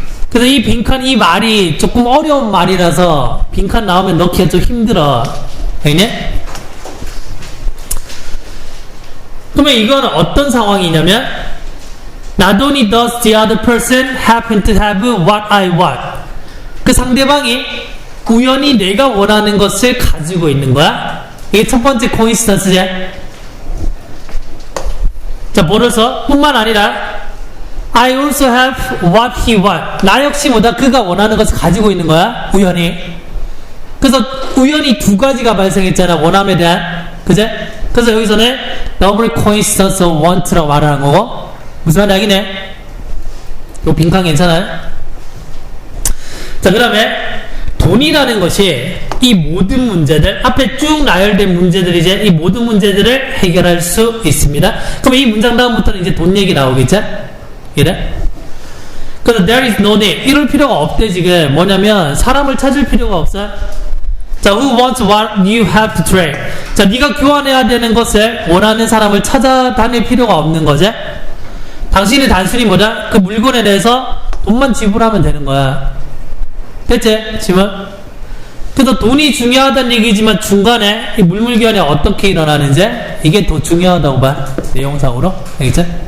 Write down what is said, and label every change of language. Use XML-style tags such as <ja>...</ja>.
<ko>그래서 이 빈칸, 이 말이 조금 어려운 말이라서 빈칸 나오면 넣기가 좀 힘들어. 알겠니? 그러면 이건 어떤 상황이냐면</ko> <en>not only does the other person happen to have what I want.</en> <ko>그 상대방이 우연히 내가 원하는 것을 가지고 있는 거야. 이게 첫 번째 코인시던스지. 자, 뭐로서 뿐만 아니라</ko> <en>I also have what he wants.</en> <ko>나 역시 그가 원하는 것을 가지고 있는 거야. 우연히. 그래서 우연히 두 가지가 발생했잖아. 원함에 대한. 그제? 그래서 여기서는</ko> <en>double coincidence of want</en> <ko>라고 말을 한 거고, 무슨 말이 하기네? 요 빈칸 괜찮아요? 자, 그 다음에 돈이라는 것이 이 모든 문제들, 앞에 쭉 나열된 문제들이 이제 이 모든 문제들을 해결할 수 있습니다. 그럼 이 문장 다음부터는 이제 돈 얘기 나오겠죠? 이래? 그래서</ko> <en>there is no need.</en> <ko>이럴 필요가 없대, 지금. 뭐냐면, 사람을 찾을 필요가 없어.</ko> <en>자, who wants what you have to trade.</en> <ko>자, 네가 교환해야 되는 것을 원하는 사람을 찾아다닐 필요가 없는 거지. 당신이 단순히 뭐다? 그 물건에 대해서 돈만 지불하면 되는 거야. 됐지? 지금? 그래서 돈이 중요하다는 얘기지만 중간에 이 물물교환이 어떻게 일어나는지 이게 더 중요하다고 봐. 내용상으로. 알겠지?</ko>